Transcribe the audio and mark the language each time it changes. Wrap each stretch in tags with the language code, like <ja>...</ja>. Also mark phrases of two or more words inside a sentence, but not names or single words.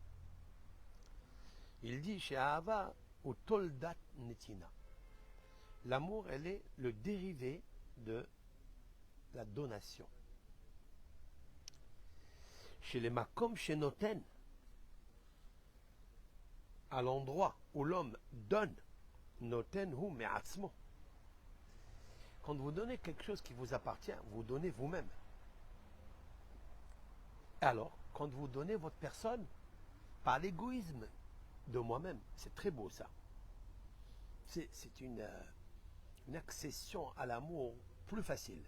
<fr>Il dit chez Ahava ou</fr> <he>תולדת נתינה,</he> <fr>l'amour, elle est le dérivé de la donation. Chez les Makom, chez Noten, à l'endroit où l'homme donne,</fr> <he>נותן הוא מעצמו.</he> <fr>Quand vous donnez quelque chose qui vous appartient, vous donnez vous-même. Alors, quand vous donnez votre personne, par l'égoïsme de moi-même, c'est très beau ça. C'est une accession à l'amour plus facile.</fr>